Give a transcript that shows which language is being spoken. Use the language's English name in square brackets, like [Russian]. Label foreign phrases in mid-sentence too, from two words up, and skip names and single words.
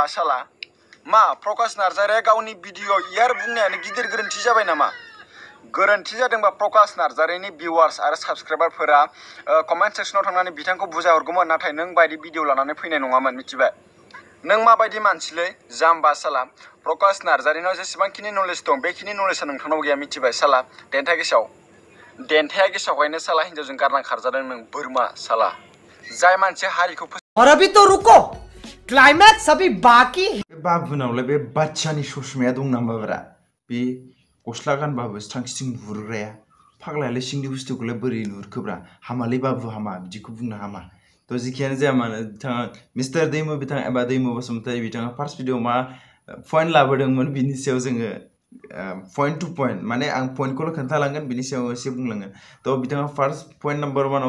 [Bodo] साला मा प्रकाश नार्जारीया गावनि भिडिअ इयार बुंनायानो गिदिर गोरोन्थि जाबाय नामा गोरोन्थि जादोंबा प्रकाश नार्जारीनि भिउवार्स आरो साबस्क्राइबारफोरा कमेन्ट सेक्सनाव थांनानै बिथांखौ बुजायहरगौमोन नाथाय नों बायदि भिडिअ लानानै फैनाय नङामोन मिथिबाय नों माबायदि मानसिलै जाम्बा साला प्रकाश नार्जारीनाव जेसेबांखिनि नलेज दं बेखिनि नलेजआ नोंथांनाव गैया मिथिबाय साला देन्थाया गेसावखायनो साला हिन्जावजों गारना खारजादों नों बोरमा साला जाय मानसिया हारिखौ [Hindi] और अभी तो रुको क्लाइमैक्स अभी बाकी [Bodo] बाबुनावलाय बे बादशाहनि ससमाया दं नामाब्रा बे गस्ला गानबाबो स्रां स्रिं नुहुरग्राया फाग्लायालाय सिंनि बुस्थुखौलाय बोरै नुहुरखोब्रा हामालै बाबु हामा बिदिखौ बुंनो हामा तो जिखियानो जाया मानो बिथाङा मिस्टार दैमु बिथां एबा दैमु बसुमतारी बिथाङा [English] first video [Bodo] मा पइन्ट लाबोदोंमोन बिनि सायाव जोङो [English] point to point [Bodo] माने आं पइन्टखौल' खोन्थालांगोन बिनि सायाव एसे बुंलांगोन तो बिथाङा [English] first point number [Bodo] 1आव